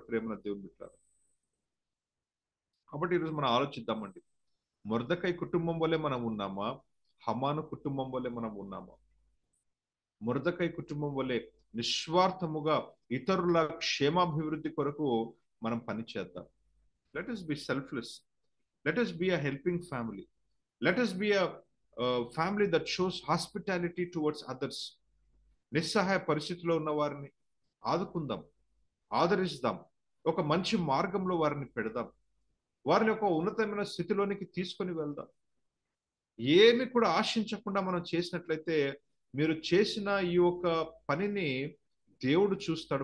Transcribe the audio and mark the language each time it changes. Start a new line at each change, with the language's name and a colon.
Telugu: ప్రేమన దేవుని బిడ్డలారా, కాబట్టి ఈరోజు మనం ఆలోచిద్దామండి, మొర్దెకై కుటుంబం వల్లే మనం ఉన్నామా? హమాను కుటుంబం వల్లే మనం ఉన్నామా? మొర్దెకై కుటుంబం వల్లే నిస్వార్థముగా ఇతరుల క్షేమాభివృద్ధి కొరకు మనం పనిచేద్దాం.
English: Let us be selfless. Let us be a helping family. Let us be a family that shows hospitality towards others.
Telugu: నిస్సహాయ పరిస్థితిలో ఉన్న వారిని ఆదుకుందాం, ఆదరిస్తాం, ఒక మంచి మార్గంలో వారిని పెడదాం, వారిని ఒక ఉన్నతమైన స్థితిలోనికి తీసుకొని వెళ్దాం. ఏమి కూడా ఆశించకుండా మనం చేసినట్లయితే మీరు చేసిన ఈ యొక్క పనిని దేవుడు చూస్తాడు.